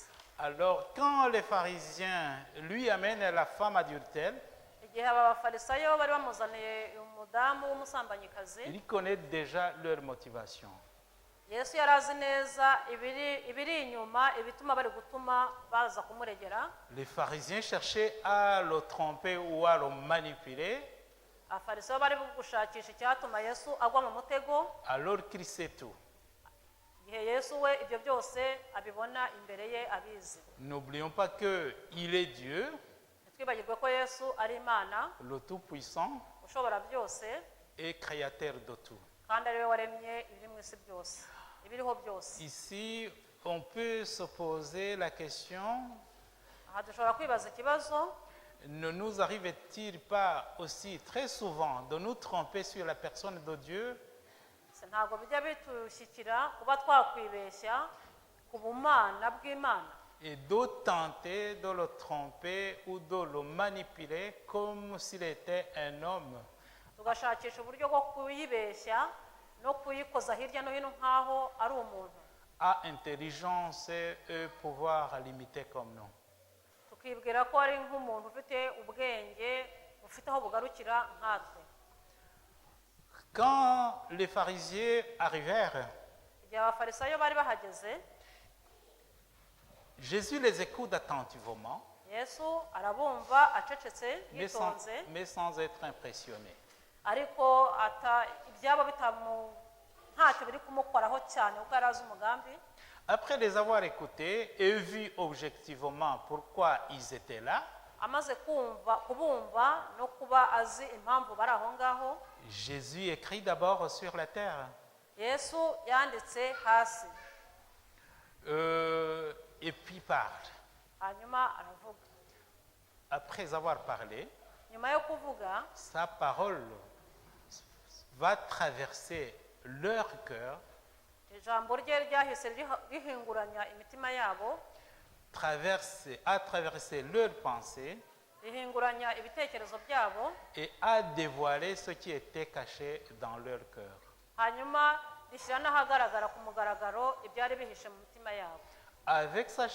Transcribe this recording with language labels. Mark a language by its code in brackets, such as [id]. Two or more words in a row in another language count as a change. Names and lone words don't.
[fr] Alors, quand les pharisiens lui amènent la femme adultère, [rw] igihe aba bafarisayo bari bamuzaniye umudamu w'umusambanyikazi, [fr] il connaît déjà leur motivation. [rw] Yesu yari azi neza ibiri inyuma, ibituma bari gutuma baza kumuregera. [fr] Les pharisiens cherchaient à le tromper ou à le manipuler, [rw] abafarisayo bari gushakisha icyatuma Yesu agwa mu mutego, [fr] alors qu'il sait tout. [rw] igihe Yesu we ibyo byose abibona imbere ye abizi. [fr] N'oublions pas qu'il est Dieu, [rw] ntitwibagirwe ko Yesu ari Imana [fr] le Tout-Puissant [rw] ushobora byose, [fr] et créateur de tout. [rw] kandi ari we waremye ibiri mu isi byose, ibiriho byose. [fr] Ici, on peut se poser la question, [rw] aha dushobora kwibaza ikibazo: [fr] ne nous arrive-t-il pas aussi très souvent de nous tromper sur la personne de Dieu [rw] ntabwo bijya bitushyikira kuba twakwibeshya ku bumana bw'Imana [fr] et de tenter de le tromper ou de le manipuler comme s'il était un homme? [rw] tugashakisha uburyo bwo kuyibeshya no kuyikoza hirya no hino nk'aho ari umuntu, [fr] À intelligence et pouvoir limité comme nous. [rw] tukibwira ko ari nk'umuntu ufite ubwenge bufite aho bugarukira nkatwe. [fr] Quand les pharisiens arrivèrent, [rw] igihe abafarisayo bari bahageze, [fr] Jésus les écoute attentivement, [rw] Yesu arabumva acecetse yitonze, [fr] mais sans être impressionné. [rw] ariko ibyabo ntacyo biri kumukoraho cyane kuko yari azi umugambi. [fr] Après les avoir écoutés et vu objectivement pourquoi ils étaient là, [rw] amaze kubumva no kuba azi impamvu bari aho ngaho, [fr] Jésus écrit d'abord sur la terre. [rw] Yesu yanditse hasi, [fr] Et puis parle. [rw] hanyuma aravuga. [fr] Après avoir parlé, [rw] nyuma yo kuvuga, [fr] sa parole va traverser leur cœur, [rw] ijambo rye ryahise rihinguranya imitima yabo, [fr] a traversé leurs pensées [rw] rihinguranya ibitekerezo byabo, [fr] et a dévoilé ce qui était caché dans leur cœur. [rw] hanyuma rishyira n'ahagaragara ku mugaragaro ibyari bihishe mu mitima yabo.